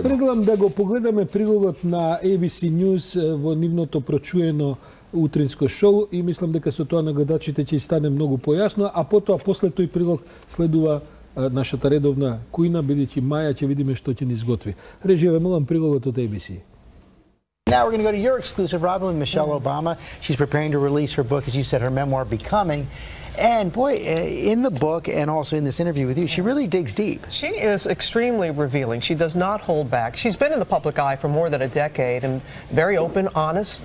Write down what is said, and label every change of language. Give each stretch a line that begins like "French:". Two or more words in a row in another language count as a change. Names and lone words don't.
Macedonian: Јас предлагам да го погледаме прилогот на ABC News во нивното прочуено утринско шоу и мислам дека со тоа на гледачите ќе стане многу појасно, а потоа после тој прилог следува нашата редовна кујна, бидејќи Маја ќе видиме што ќе ни изготви. Режија, ве молам прилогот од ABC.
English: Now we're going to go to your exclusive, Robin, with Michelle Obama. She's preparing to release her book, as you said, her memoir, Becoming. And boy, in the book and also in this interview with you, she really digs deep. She is extremely revealing. She does not hold back. She's been in the public eye for more than a decade and very open, honest.